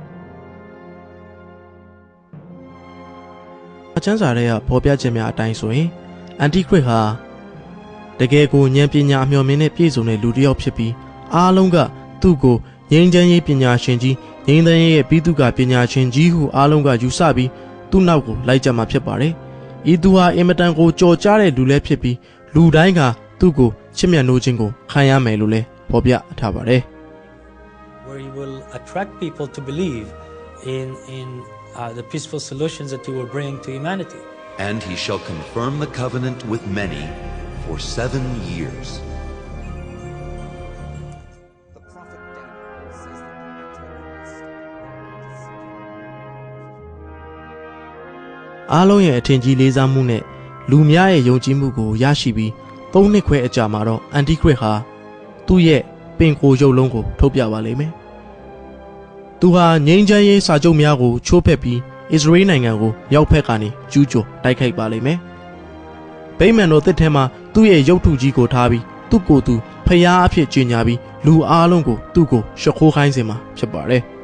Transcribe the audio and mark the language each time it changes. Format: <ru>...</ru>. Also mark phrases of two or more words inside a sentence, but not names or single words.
<my>ကျမ်းစာထဲကဖော်ပြချက်များအတိုင်းဆိုရင်အန်တီခရစ်ဟာတကယ်ကိုဉာဏ်ပညာအမျှော်မြင်နဲ့ပြည့်စုံတဲ့လူတစ်ယောက်ဖြစ်ပြီးအားလုံးကသူ့ကိုငြိမ်းချမ်းရေးပညာရှင်ကြီးငြိမ်းချမ်းရေးရဲ့ပြီးသူကပညာရှင်ကြီးဟုအားလုံးကယူဆပြီးသူ့နောက်ကိုလိုက်ကြမှာဖြစ်ပါတယ်။ဤသူဟာအင်မတန်ကိုကြော်ကြားတဲ့လူလည်းဖြစ်ပြီးလူတိုင်းကသူ့ကိုချစ်မြတ်နိုးခြင်းကိုခံရမယ်လို့လည်းဖော်ပြထားပါတယ်။</my> <en>Where you will attract people to believe in the peaceful solutions that you will bring to humanity. And he shall confirm the covenant with many for 7 years. The prophet Daniel says that the Antichrist</en> <my>အားလုံးရဲ့အထင်ကြီးလေးစားမှုနဲ့လူများရဲ့ယုံကြည်မှုကိုရရှိပြီး3နှစ်ခွဲအကြာမှာတော့အန်တီခရစ်ဟာသူ့ရဲ့ပင်ကိုယ်ရုပ်လုံးကိုထုတ်ပြပါလိမ့်မယ်။သူဟာငြိမ်းချမ်းရေးစာချုပ်များကိုချိုးဖက်ပြီးအစ္စရေးနိုင်ငံကိုမြောက်ဘက်ကနေကျူးကျော်တိုက်ခိုက်ပါလိမ့်မယ်။ဗိမာန်တော်သစ်ထဲမှာသူ့ရဲ့ရုပ်ထုကြီးကိုထားပြီးသူ့ကိုယ်သူဖျားအဖြစ်ကြေညာပြီးလူအားလုံးကိုသူ့ကိုရှခိုးခိုင်းစေမှာဖြစ်ပါတယ်။</my>